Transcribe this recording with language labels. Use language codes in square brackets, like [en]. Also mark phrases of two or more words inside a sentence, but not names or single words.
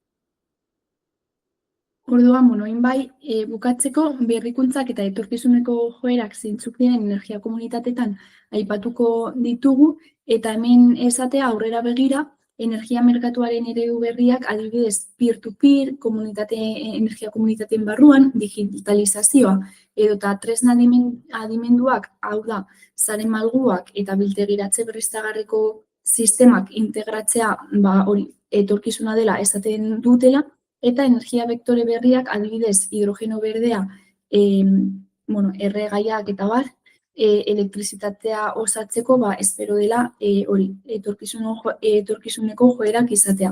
[eu] Orduan, bukatzeko berrikuntzak eta etorkizuneko joerak zeintzuk diren energia komunitatetan aipatuko ditugu, eta hemen esatea aurrera begira, energia merkatuaren eredu berriak adibidez peer-to-peer, energia komunitateen barruan, digitalizazioa, edota tresna adimenduak, hau da, sare malguak eta biltegiratze berriztagarriko sistemak integratzea etorkizuna dela esaten dutela, eta energia vektore berriak adibidez hidrogeno berdea, erregaiak eta bar, elektrizitatea osatzeko, espero dela etorkizuneko joerak izatea.